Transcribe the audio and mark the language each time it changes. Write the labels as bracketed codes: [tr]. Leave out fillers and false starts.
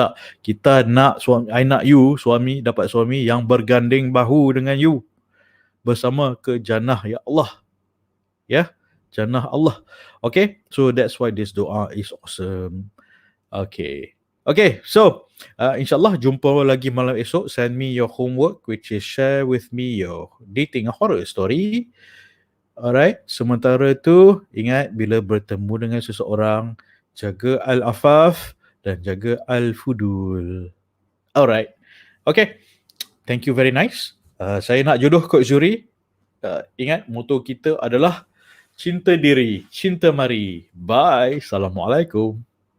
[ms] Tak, kita nak suami, I nak you, suami, dapat suami yang berganding bahu dengan you bersama ke jannah, ya Allah. Ya, jannah Allah. [en] Okay, so that's why this doa is awesome. Okay, so [ms] insyaAllah jumpa lagi malam esok. [en] Send me your homework, which is share with me your dating horror story. [ms] Alright, sementara tu ingat, bila bertemu dengan seseorang, jaga al-afaf dan jaga al-fudul. [en] Alright, okay, thank you, very nice. [ms] Saya nak jodoh Kod Zuri. Ingat, motto kita adalah cinta diri, cinta mari. Bye. Assalamualaikum.